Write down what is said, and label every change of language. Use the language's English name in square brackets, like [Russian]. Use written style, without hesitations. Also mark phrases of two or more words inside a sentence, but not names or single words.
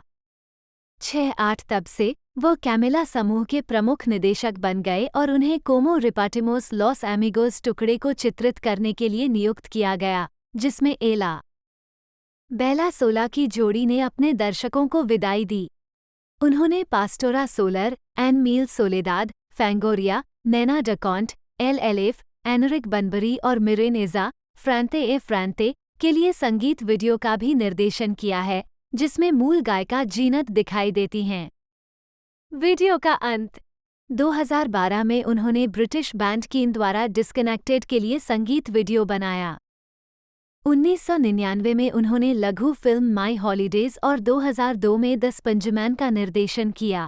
[Hindi] 6-8 तब से वो कैमिला समूह के प्रमुख निदेशक बन गए और उन्हें कोमो रिपाटिमोस लॉस एमिगोस टुकड़े को चित्रित करने के लिए नियुक्त किया गया, जिसमें एला बेला सोला की जोड़ी ने अपने दर्शकों को विदाई दी। उन्होंने पास्टोरा सोलर, एन मील सोलेदाद, फैंगोरिया, नैना डकॉन्ट, एल एलेफ, एनरिक बनबरी और मिरेनेजा फ्रांते ए फ्रांते के लिए संगीत वीडियो का भी निर्देशन किया है, जिसमें मूल गायिका जीनत दिखाई देती हैं। वीडियो का अंत 2012 में उन्होंने ब्रिटिश बैंड कीन द्वारा डिस्कनेक्टेड के लिए संगीत वीडियो बनाया। 1999 में उन्होंने लघु फिल्म माई हॉलीडेज और 2002 में द स्पंजमैन का निर्देशन किया।